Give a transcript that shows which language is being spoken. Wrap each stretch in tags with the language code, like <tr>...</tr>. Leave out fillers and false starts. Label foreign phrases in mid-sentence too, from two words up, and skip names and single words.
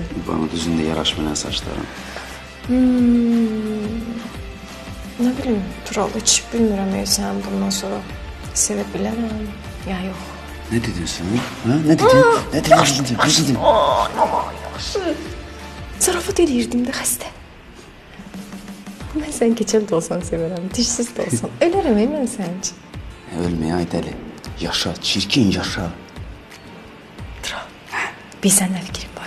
<az>Bana düzündə yaraşmayan saçlarım. Nə bilim, Tural, heç bilmirəm sən bundan sonra sevə bilərəm, ya yox.</az> <tr>Ne dedin sen? Ha? Ne dedin? Ne dedin?</tr> <az>Yaxşı. Zarafat eləyirdim də xəstə. Mən sən keçəl də olsan sevərəm, dişsiz də olsan. Ölərəm mən sənin üçün. Ölmeye ay deli. Yaşa, çirkin yaşa. Bir səndən fikrim var.</az>